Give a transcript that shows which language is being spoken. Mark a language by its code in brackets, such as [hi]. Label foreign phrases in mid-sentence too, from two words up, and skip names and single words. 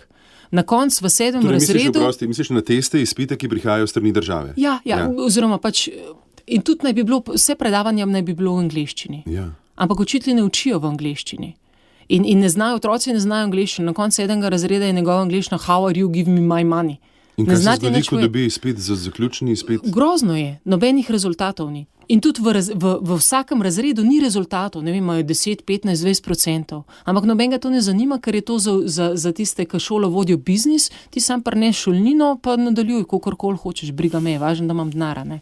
[sl] Na koncu v 7. razredu... Misliš na teste, izpite, ki prihajajo s strani države? Ja, oziroma pač, in tudi vse predavanja naj bi bilo v angleščini. Ja. Ampak učitelji ne učijo v angleščini. In otroci ne znajo angleščino. Na koncu 7. razreda je njegova angleščina [en] how are you, give me my money. [sl] In Ne kaj se znati zgodi, nič ko povedati. dobi izpit za zaključni izpit? Grozno je, nobenih rezultatov ni. In tudi v vsakem razredu ni rezultatov, ne vem, imajo 10, 15, 20%. Ampak nobenega to ne zanima, ker je to za tiste, ki šolo vodijo biznis, ti sam prineš šolnino, pa nadaljuj, kakorkoli hočeš, briga me, važno, da imam denar, ne.